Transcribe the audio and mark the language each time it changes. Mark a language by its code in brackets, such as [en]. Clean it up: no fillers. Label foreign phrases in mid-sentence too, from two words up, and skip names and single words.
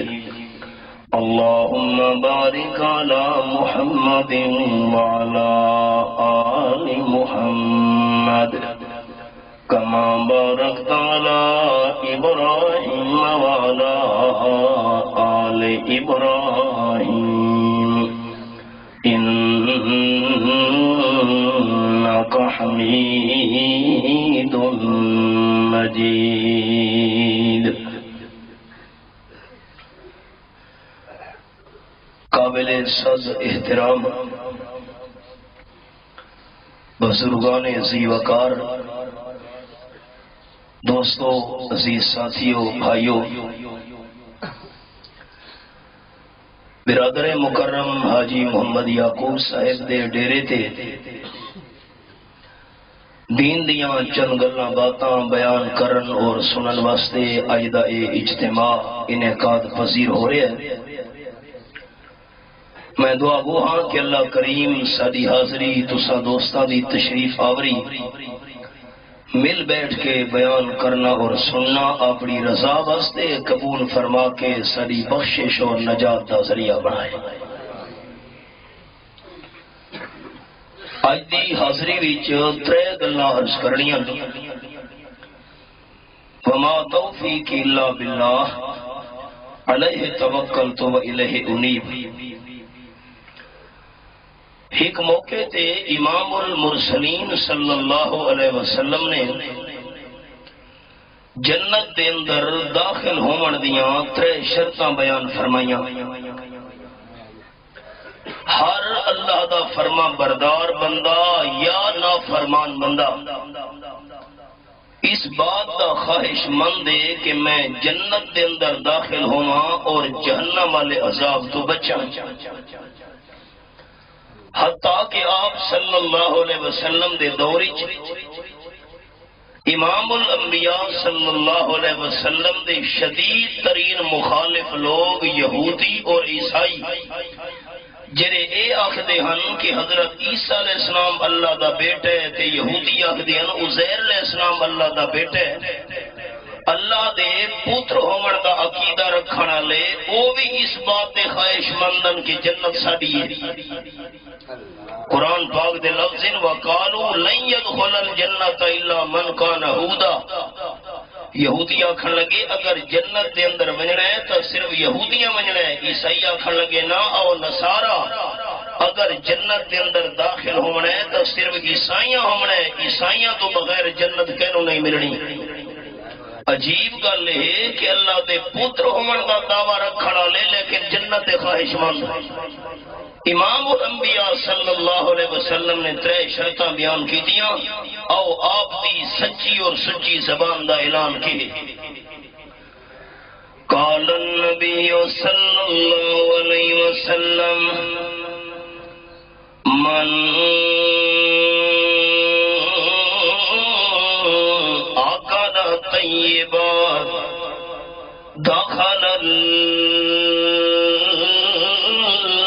[ar] اللهم بارك على محمد وعلى آل محمد كما باركت على إبراهيم وعلى آل إبراهيم إنك حميد مجيد. [ur] قابل صد احترام بزرگان عزیز وقار، دوستو، عزیز ساتھیوں، بھائیوں، [pa] برادر مکرم حاجی محمد یعقوب صاحب دے ڈیرے تے دین دیاں چند گلاں باتاں بیان کرن اور سنن واسطے اج دا اے اجتماع انعقاد پذیر ہو رہا ہے۔ میں دعا گو ہاں کہ اللہ کریم ساری حاضری تساں دوستاں دی تشریف آوری مل بیٹھ کے بیان کرنا اور سننا اپنی رضا واسطے قبول فرما کے ساری بخشش اور نجات کا ذریعہ بنائے۔ اج دی حاضری وچ ترے گلاں عرض کرنیاں۔ [ar] وما توفیق الا باللہ علیہ توکلت و الیہ انیب۔ [pa] ایک موقع تے [ar] امام المرسلین صلی اللہ علیہ وسلم [pa] نے جنت دے اندر داخل ہون دیاں ترے شرطاں بیان فرمائیاں۔ ہر اللہ دا فرما بردار بندہ یا نافرمان بندہ اس بات دا خواہش مند ہے کہ میں جنت دے اندر داخل ہواں اور جہنم والے عذاب تو بچاں، حتیٰ کہ آپ [ar] صلی اللہ علیہ وسلم [pa] دے دوری [ar] امام الانبیاء صلی اللہ علیہ وسلم [pa] دے شدید ترین مخالف لوگ یہودی اور عیسائی جڑے اے آخدے ہن کہ حضرت عیسیٰ [ar] علیہ السلام [pa] اللہ دا بیٹا ہے تے یہودی آخدے ہن عزیر [ar] علیہ السلام [pa] اللہ دا بیٹا ہے، اللہ دے پتر ہومن دا عقیدہ رکھن والے او بھی اس بات دے خواہش مندن کہ جنت ساڈی ہے۔ قرآن پاک دے لفظ [ar] وقالوا لن يدخل الجنت الا من كان هودا، [pa] یہودی آکھن لگے اگر جنت دے اندر ونجنا ہے تو صرف یہودیاں ونجنا ہے، عیسائی آکھن لگے نا او نصارا اگر جنت دے اندر داخل ہونا ہے تو صرف عیسائیاں ہونا ہے، عیسائیاں تو بغیر جنت کہنوں نہیں ملنی۔ عجیب گل ہے کہ اللہ دے پتر ہومن کا دعویٰ رکھنا لے لیکن جنت دے خواہش مند۔ [ar] امام الانبیاء صلی اللہ علیہ وسلم [pa] نے ترے شرطاں بیان کی دیاں، او آپ دی سچی اور سچی زبان دا اعلان کی۔ [ar] قال النبی صلی اللہ علیہ وسلم من عقد طیبات دخل الجنة